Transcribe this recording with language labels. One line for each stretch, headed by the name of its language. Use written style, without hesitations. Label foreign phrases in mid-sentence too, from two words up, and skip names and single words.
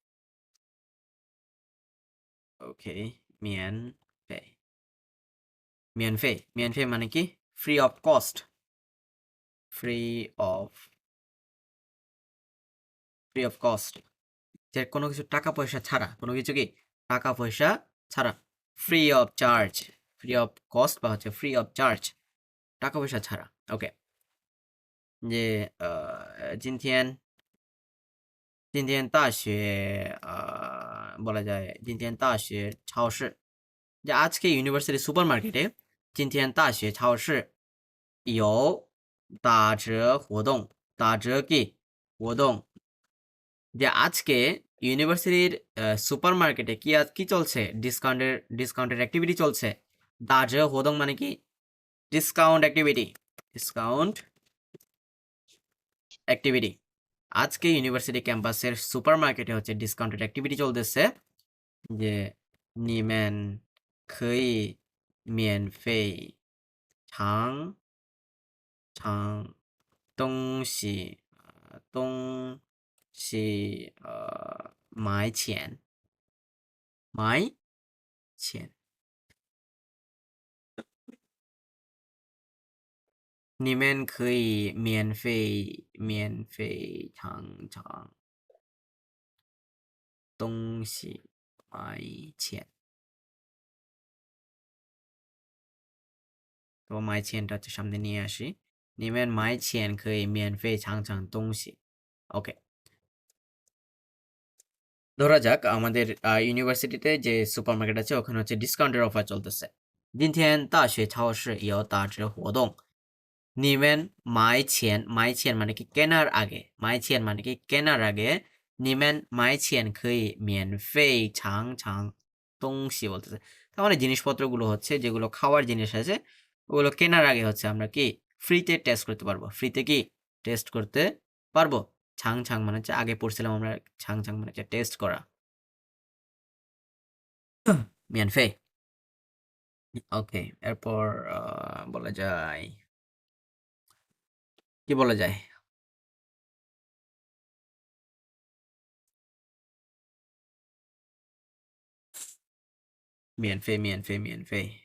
Bangla: ওকে মিয়ানফেই মানে কি
English: free of cost
Bangla: যে কোনো কিছু টাকা পয়সা ছাড়া কোনো কিছু কি টাকা পয়সা ছাড়া
English: free of charge free of cost
Bangla: বা হচ্ছে
English: free of charge
Bangla: টাকা পয়সা ছাড়া। ওকে, যে
Chinese: 今天大学
Bangla: বলা যায়
Chinese: 今天大学超市
Bangla: যে আজকে
English: university super market
Chinese: 今天大学超市有打折活动打折
Bangla: কি
Chinese: 活动
Bangla: যে আজকে ইউনিভার্সিটির
English: super market
Bangla: কি চলছে
English: discount activity
Bangla: চলছে
Chinese: 打折活动
Bangla: মানে কি ডিসকাউন্ট অ্যাক্টিভিটি আজকে
English: university campus super market
Bangla: হচ্ছে
English: discounted activity
Bangla: চলতেছে যে
Chinese: 你们可以免费尝尝东西买钱你们可以免费尝尝东西买钱
Bangla: তো
Chinese: 买钱
Bangla: হচ্ছে সামনে নিয়ে আসি
Chinese: 你们买钱可以免费尝尝东西
Bangla: ওকে, ধরা যাক আমাদের ইউনিভার্সিটিতে যে
English: super market
Bangla: আছে ওখানে হচ্ছে ডিসকাউন্টের অফার চলতেছে
Chinese: 今天大学超市有打折活动你们买钱
Bangla: মানে কি কেনার আগে
Chinese: 你们买钱可以免费尝尝东西
Bangla: বলতেছে তার মানে জিনিসপত্রগুলো হচ্ছে যেগুলো খাওয়ার জিনিস আছে ওগুলো কেনার আগে হচ্ছে আমরা কি ফ্রিতে টেস্ট করতে পারবো ছাং মানে হচ্ছে আগে পড়ছিলাম আমরা ছাং মানে হচ্ছে টেস্ট করা মিয়ানফে ওকে, এরপর বলা যায় কি বলা যায় মিয়ানফে